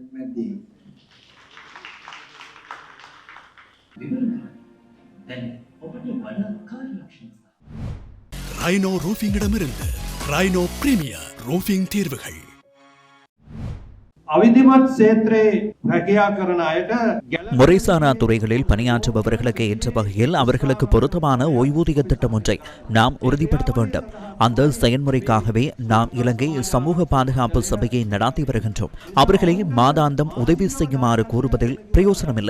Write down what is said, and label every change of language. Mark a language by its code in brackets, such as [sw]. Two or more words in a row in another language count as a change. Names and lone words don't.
[si] නැද්දී? දැන් ඔබට වඩා කාර්යක්ෂම [ta] ரைனோ ரூஃபிங்கிடமிருந்து ரைனோ பிரீமியர் ரூஃபிங் தீர்வுகள். [si] අවිධිමත් ක්ෂේත්‍රයේ රැකියා කරන අයට [ta] முறைசாரா துறைகளில் பணியாற்றுபவர்களுக்கு ஏற்ற வகையில் அவர்களுக்கு பொருத்தமான ஓய்வூதிய திட்டம் ஒன்றை நாம் உறுதிப்படுத்த வேண்டும். அந்த செயல்முறைக்காகவே நாம் இலங்கை சமூக பாதுகாப்பு சபையை நடத்தி வருகின்றோம். அவர்களை மாதாந்தம் உதவி செய்யுமாறு கூறுவதில் பிரயோசனமில்லை.